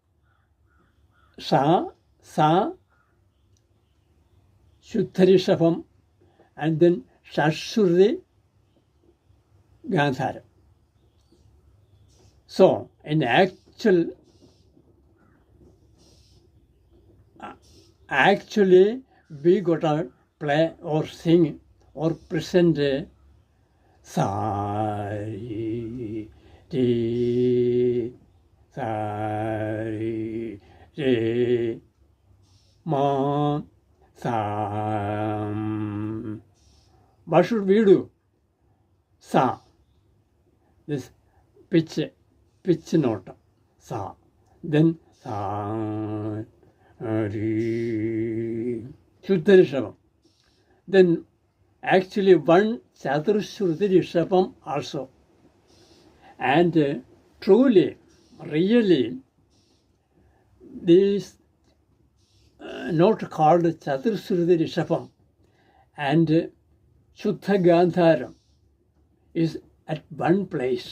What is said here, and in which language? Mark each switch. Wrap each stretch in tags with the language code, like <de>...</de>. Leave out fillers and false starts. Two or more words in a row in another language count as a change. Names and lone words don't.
<en>Sa, Shuddha Rishabham, and then Shashurti Gandhar. So, in actually we got to play or sing or present sa, re, sa, re, ma, sa. What should we do? Sa, this pitch note, sa, then sa, re, Shuddha Rishabham. Then actually one Chaturshruti Rishabham also. And truly, really, this note called Chaturshruti Rishabham and Shuddha Gandhara is at one place.</en>